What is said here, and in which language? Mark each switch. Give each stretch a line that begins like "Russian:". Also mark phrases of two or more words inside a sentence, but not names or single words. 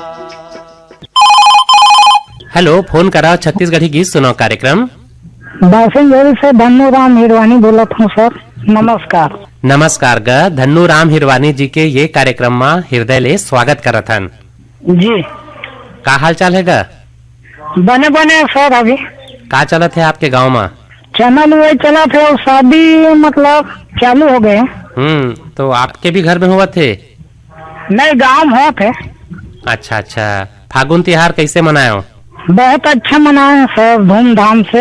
Chhattisgarhi: हेलो, फोन करा छत्तीसगढ़ी गीत सुनो कार्यक्रम। बासिंगरी से धन्नू राम हिरवानी बोलत हूँ सर। नमस्कार। नमस्कार ग धन्नू राम हिरवानी जी के ये कार्यक्रम में हृदय ले स्वागत करत हन जी। का हाल चाल है ग? बने बने सर। अभी का चलत है आपके गांव में? चैनल वही चला थे और शादी मतलब चालू हो गए। तो आपके भी घर में हुआ थे? नहीं, गांव में हो थे। अच्छा अच्छा। फागुन त्योहार कैसे मनायो? बहुत अच्छा मनाए सर, धूमधाम से।